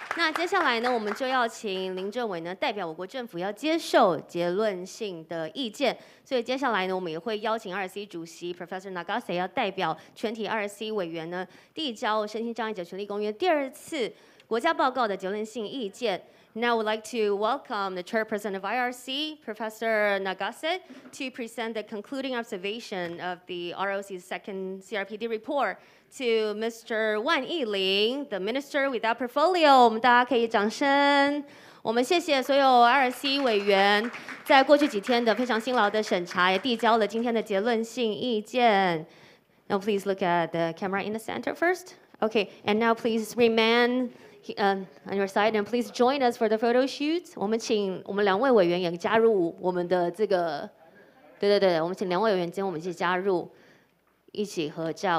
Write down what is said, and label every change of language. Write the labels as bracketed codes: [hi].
[zh] 那接下来呢，我们就要请林政委呢代表我国政府要接受结论性的意见。所以接下来呢，我们也会邀请2C 主席 Professor Nagase 要代表全体2C 委员呢递交《身心障碍者权利公约》第2次国家报告的结论性意见。 [en] Now I would like to welcome the chairperson of IRC, Professor Nagase, to present the concluding observation of the ROC's second CRPD report to Mr. Wan Yiling, the Minister without portfolio. [zh] 我们大家可以掌声。我们谢谢所有2C 委员在过去几天的非常辛劳的审查，也递交了今天的结论性意见。 [en] Now please look at the camera in the center first. Okay, and now please remain on your side, and please join us for the photo shoot. [zh] 我们请我们2位委员也加入我们的这个，对，我们请2位委员跟我们一起加入，一起合照。